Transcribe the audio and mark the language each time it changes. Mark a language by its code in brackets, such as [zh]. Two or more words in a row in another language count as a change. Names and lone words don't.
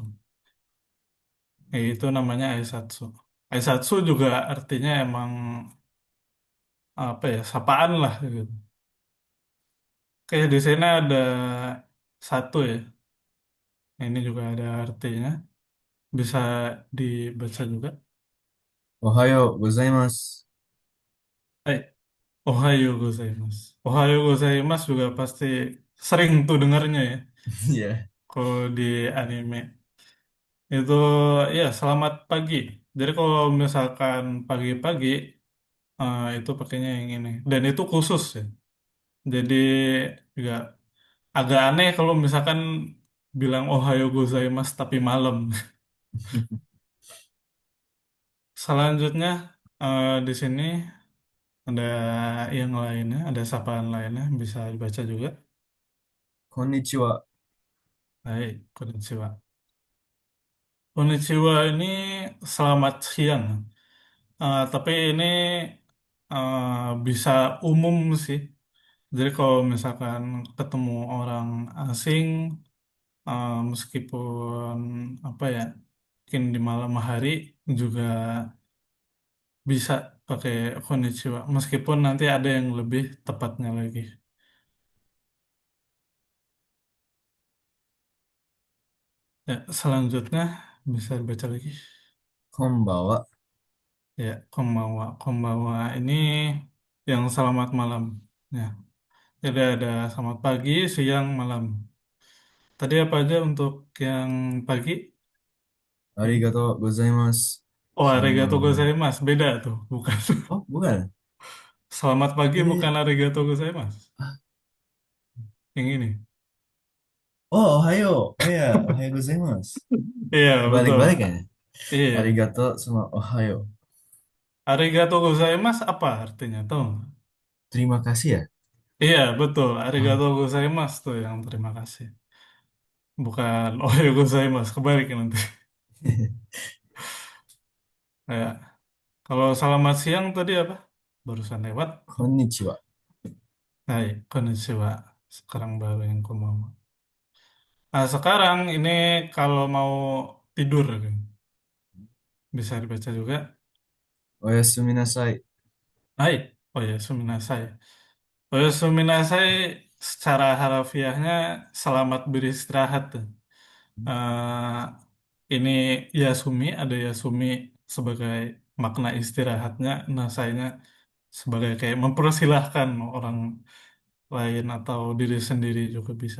[id] Itu namanya aisatsu. Aisatsu juga artinya emang apa ya, sapaan lah gitu. Kayak di sini ada satu ya. Ini juga ada artinya. Bisa dibaca juga. [ja] Ohayo gozaimasu. Eh, Ohayo gozaimasu. Ohayo gozaimasu [id] juga pasti sering tuh dengarnya ya. Iya. Kalau di anime. Itu ya selamat pagi. Jadi kalau misalkan pagi-pagi itu pakainya yang ini. Dan itu khusus ya. Jadi juga agak aneh kalau misalkan bilang [ja] Ohayo gozaimasu [id] tapi malam. Selanjutnya di sini ada yang lainnya, ada sapaan lainnya bisa dibaca juga. [ja] Konnichiwa. Hai, konnichiwa. [id] Konnichiwa ini selamat siang. Tapi ini bisa umum sih. Jadi kalau misalkan ketemu orang asing, meskipun apa ya, mungkin di malam hari juga bisa pakai konnichiwa. Meskipun nanti ada yang lebih tepatnya lagi. Ya, selanjutnya bisa dibaca lagi. [ja] Konbawa. Ya, konbanwa. [id] Konbanwa ini yang selamat malam. Ya, jadi ada selamat pagi, siang, malam. Tadi apa aja untuk yang pagi? Ini. [ja] Arigato gozaimasu. Oh, [id] Sama. [ja] arigato gozaimasu. [id] Beda tuh, bukan. Oh, bukan. Selamat pagi Ini. bukan [ja] arigato gozaimasu. [id] Yang ini. [ja] Oh, ohayo. Oh ya, ohayo gozaimasu. [id] Iya, betul. Kebalik-balik ya. Iya. Arigato sama ohayo. [ja] Arigato gozaimasu [id] apa artinya? Tahu nggak? Terima kasih ya. Iya, betul. [ja] Arigato Ah. [id] gozaimasu tuh yang terima kasih. Bukan [ja] ohayo gozaimasu. [id] Kebalik nanti. Ya. Kalau selamat siang tadi apa? Barusan lewat. [ja] Konnichiwa. Hai, konnichiwa. [id] Sekarang baru yang ku mau. Nah, sekarang ini kalau mau tidur, kan, bisa dibaca juga. [ja] Oyasumi nasai. Hai, oh ya, suminasai. Oh ya, suminasai [id] secara harafiahnya selamat beristirahat tuh. Ini Yasumi, ada Yasumi sebagai makna istirahatnya, nasainya sebagai kayak mempersilahkan orang lain atau diri sendiri juga bisa.